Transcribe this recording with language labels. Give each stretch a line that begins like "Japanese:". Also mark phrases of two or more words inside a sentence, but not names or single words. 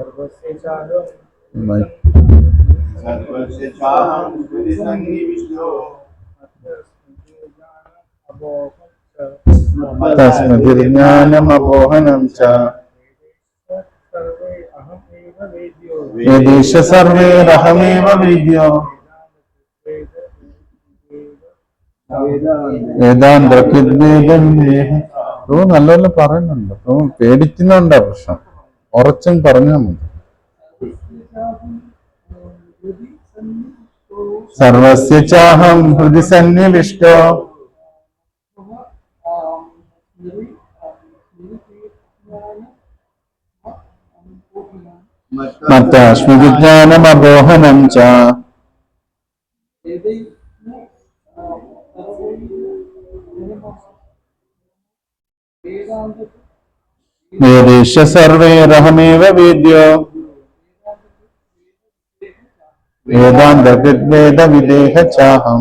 Sanskrit: മത്തസ്മൃതിജ്ഞാനമപോഹനം ച വേദേഷ സർവൈരഹമേവ വേദ്യോ വേദാന്തകൃദ്വേദവിദേഹ.
Malayalam: നല്ലപോലെ പറയുന്നുണ്ട്. പേടിക്കുന്നുണ്ടാ പ്രശ്നം. ഉറച്ചും പറഞ്ഞാൽ മതി.
Sanskrit: സർവസ്യ ചാഹം ഹൃദി സന്നിവിഷ്ടോ മത്തസ്മൃതിജ്ഞാനമപോഹനം ച വേദേഷ സർവൈരഹമേവ വേദ്യോ വേദാന്തകൃദ്വേദവിദേഹ ചാഹം.